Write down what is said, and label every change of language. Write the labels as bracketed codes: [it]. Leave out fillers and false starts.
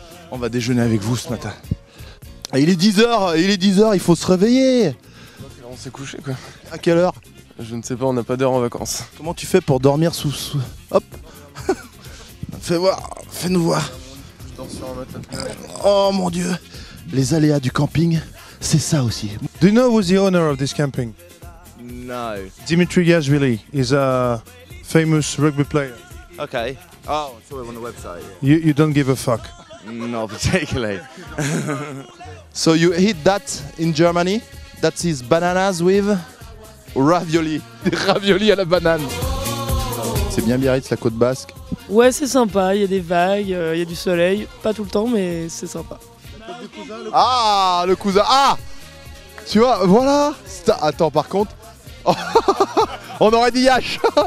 [fr] On va déjeuner avec vous ce matin. Il est 10h, il faut se réveiller. On s'est couché quoi. À quelle heure? Je ne sais pas, on n'a pas d'heure en vacances. Comment tu fais pour dormir sous... Hop. Fais voir, fais-nous voir. Oh mon Dieu. Les aléas du camping, c'est ça aussi. [en] Do you know who's the owner of this camping? No. Dimitri Yashvili is a famous rugby player. Okay. Oh, I saw it on the website. Yeah. You don't give a fuck. Not particularly. So you eat that in Germany? That is bananas with ravioli. [fr] Des raviolis à la banane. C'est bien Biarritz, la côte basque. Ouais, c'est sympa, il y a des vagues, il y a du soleil, pas tout le temps, mais c'est sympa. Ah, le cousin. Ah, tu vois, voilà. Attends, par contre, on aurait dit Yash.